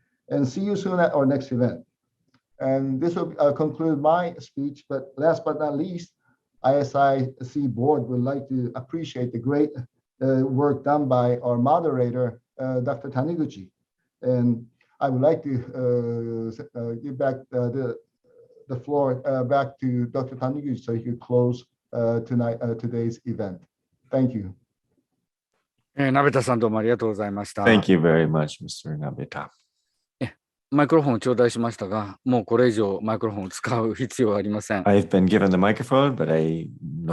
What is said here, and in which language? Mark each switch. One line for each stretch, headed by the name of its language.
English: And see you soon at our next event. And this will conclude my speech, but last but not least, ISIC board would like to appreciate the great work done by our moderator, Dr. Taniguchi. And I would like to give back the floor back to Dr. Taniguchi so he could close today's event. Thank you.
Japanese: 鍋田さんどうもありがとうございました。
English: Thank you very much, Mr. Nabeta.
Japanese: マイクロフォンを頂戴しましたが、もうこれ以上マイクロフォンを使う必要はありません。
English: I've been given the microphone, but I no